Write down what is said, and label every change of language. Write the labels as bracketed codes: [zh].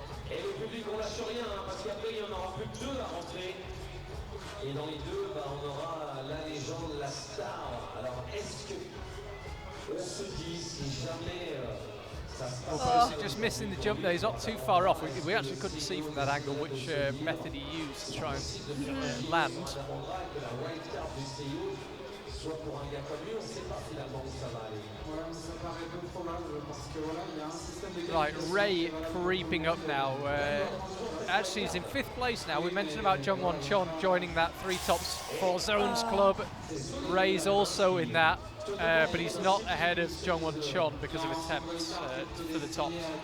[fr] Et le public, on lâche rien, hein, parce qu'après, il y en aura plus que 2 à rentrer. Et dans les 2, bah, on aura la légende, la star. Alors, est-ce que on se dit, si jamais ça se passe... [en] Well, just missing the jump there. He's not too far off. We actually couldn't see from that angle which method he used to try and land. [fr] Soit pour un gars comme lui, on ne sait pas finalement où ça va aller. Ouais, ça paraît peu probable parce que voilà, il y a un système de [en] Right, Rei creeping up now. Actually, he's in 5th place now. We mentioned about Jungwon Chon joining that 3 tops 4 zones club. Rei's also in that, but he's not ahead of Jungwon Chon because of attempts for the tops.